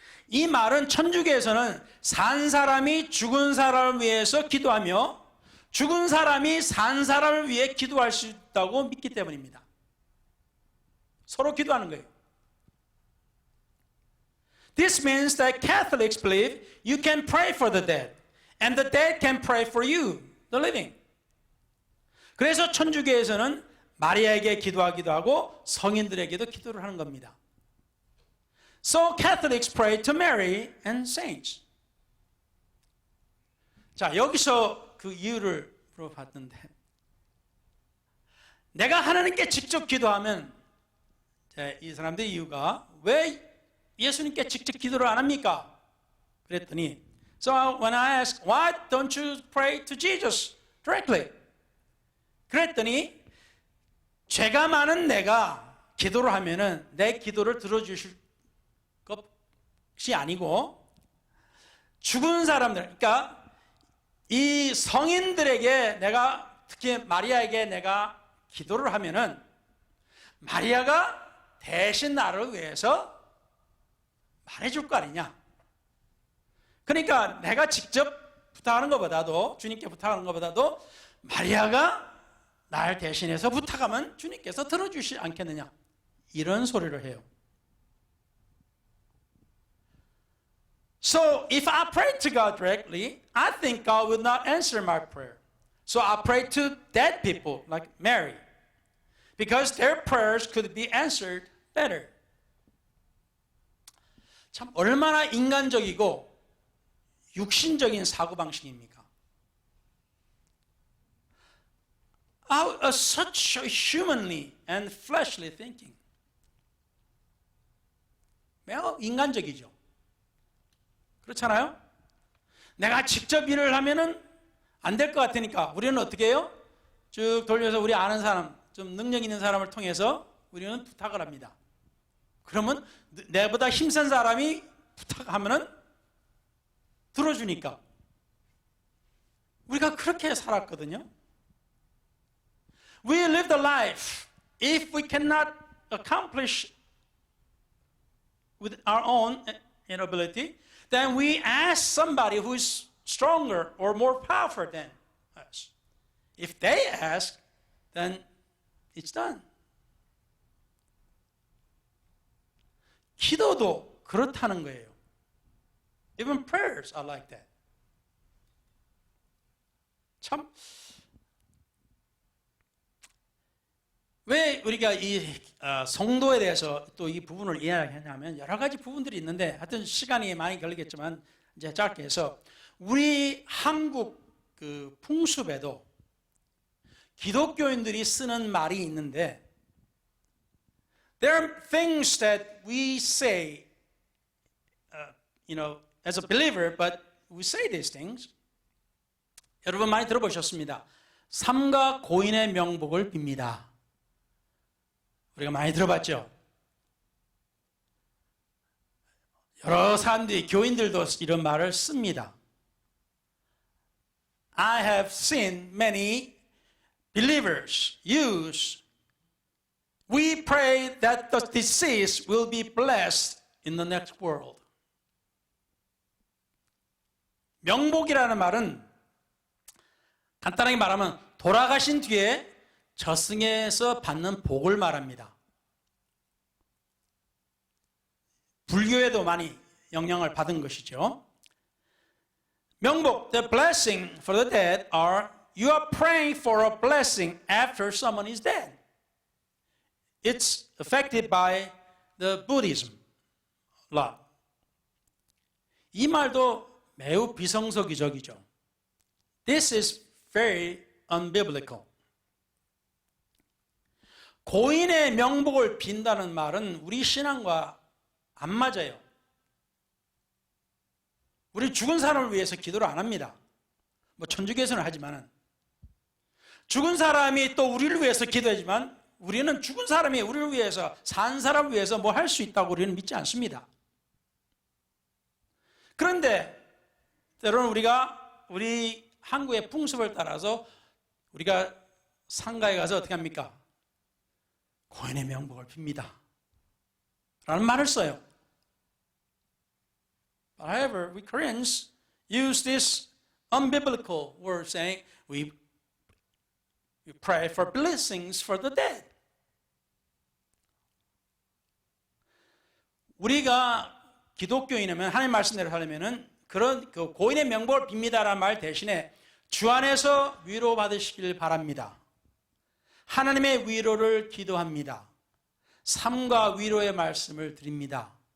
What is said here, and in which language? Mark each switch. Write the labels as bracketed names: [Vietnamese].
[Korean] 이 말은 천주교에서는 산 사람이 죽은 사람을 위해서 기도하며 죽은 사람이 산 사람을 위해 기도할 수 있다고 믿기 때문입니다. 서로 기도하는 거예요. [English] This means that Catholics believe you can pray for the dead, and the dead can pray for you, the living. [Korean] 그래서 천주교에서는 마리아에게 기도하기도 하고 성인들에게도 기도를 하는 겁니다. [English] So Catholics pray to Mary and saints. [Korean] 자, 여기서 그 이유를 물어봤는데 내가 하나님께 직접 기도하면 이 사람들의 이유가 왜 예수님께 직접 기도를 안 합니까? 그랬더니 [English] So when I asked, why don't you pray to Jesus directly? [Korean] 그랬더니 죄가 많은 내가 기도를 하면은 내 기도를 들어주실 것이 아니고 죽은 사람들, 그러니까 이 성인들에게 내가 특히 마리아에게 내가 기도를 하면은 마리아가 대신 나를 위해서 말해줄 거 아니냐. 그러니까 내가 직접 부탁하는 것보다도 주님께 부탁하는 것보다도 마리아가 날 대신해서 부탁하면 주님께서 들어주시지 않겠느냐. 이런 소리를 해요. [English] So if I pray to God directly, I think God will not answer my prayer. So I pray to dead people like Mary, because their prayers could be answered better. [Korean] 참 얼마나 인간적이고 육신적인 사고방식입니까? [English] Such humanly and fleshly thinking. [Korean] 매우 인간적이죠. 그렇잖아요? 내가 직접 일을 하면은 안 될 것 같으니까 우리는 어떻게 해요? 쭉 돌려서 우리 아는 사람, 좀 능력 있는 사람을 통해서 우리는 부탁을 합니다. 그러면 내보다 힘센 사람이 부탁하면은 들어주니까. 우리가 그렇게 살았거든요. [English] We live the life. If we cannot accomplish with our own inability, then we ask somebody who is stronger or more powerful than us. If they ask, then it's done. [Korean] 기도도 그렇다는 거예요. [English] Even prayers are like that. [Korean] 참, 왜 우리가 이 성도에 대해서 또 이 부분을 이해하냐면 여러 가지 부분들이 있는데 하여튼 시간이 많이 걸리겠지만 이제 짧게 해서 우리 한국 그 풍습에도 기독교인들이 쓰는 말이 있는데 [English] There are things that we say, as a believer, but we say these things. [Korean] 여러분 많이 들어보셨습니다. 삼가 고인의 명복을 빕니다. 우리가 많이 들어봤죠? 여러 사람들이, 교인들도 이런 말을 씁니다. [English] I have seen many believers use, we pray that the deceased will be blessed in the next world. [Korean] 명복이라는 말은 간단하게 말하면 돌아가신 뒤에 저승에서 받는 복을 말합니다. 불교에도 많이 영향을 받은 것이죠. [English] 명복, the blessing for the dead are, you are praying for a blessing after someone is dead. It's affected by the Buddhism law. [Korean] 이 말도 매우 비성서기적이죠. [English] This is very unbiblical. [Korean] 고인의 명복을 빈다는 말은 우리 신앙과 안 맞아요. 우리 죽은 사람을 위해서 기도를 안 합니다. 뭐 천주교에서는 하지만은, 죽은 사람이 또 우리를 위해서 기도하지만 우리는 죽은 사람이 우리를 위해서, 산 사람을 위해서 뭐 할 수 있다고 우리는 믿지 않습니다. 그런데 때로는 우리 한국의 풍습을 따라서 우리가 상가에 가서 어떻게 합니까? 고인의 명복을 빕니다 라는 말을 써요. [English] However, we Koreans use this unbiblical word saying we pray for blessings for the dead. [Korean] 우리가 기독교인이면, 하나님 말씀대로 하려면은 그런 그 고인의 명복을 빕니다라는 말 대신에 주 안에서 위로받으시길 바랍니다. 하나님의 위로를 기도합니다. 삶과 위로의 말씀을 드립니다.